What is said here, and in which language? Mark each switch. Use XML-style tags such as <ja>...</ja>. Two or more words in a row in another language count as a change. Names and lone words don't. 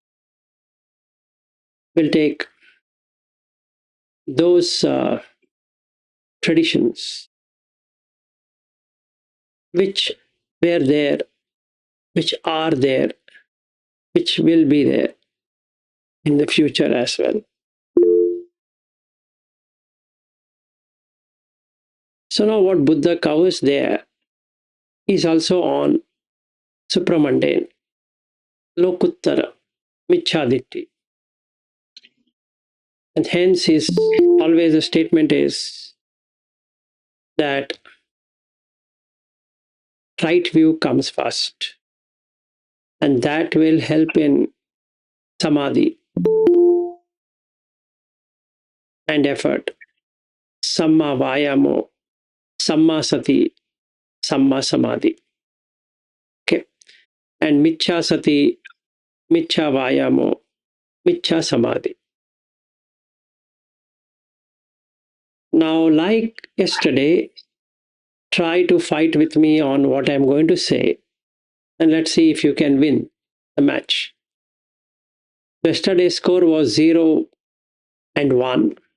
<en>We'll take those traditions which were there, which are there, which will be there in the future as well. So now what Buddha covers there is also on supra-mundane,</en> <pi>lokuttara, michhaditti.</pi> <en>And hence his always the statement is that right view comes first. And that will help in samadhi and effort.</en> <pi>Samma vayamo, samma sati, samma samadhi.</pi> <en>Okay.</en> <pi>And michha sati, michha vayamo, michha samadhi.</pi> <en>Now, like yesterday, try to fight with me on what I'm going to say, and let's see if you can win the match. Yesterday's score was 0 and 1.</en>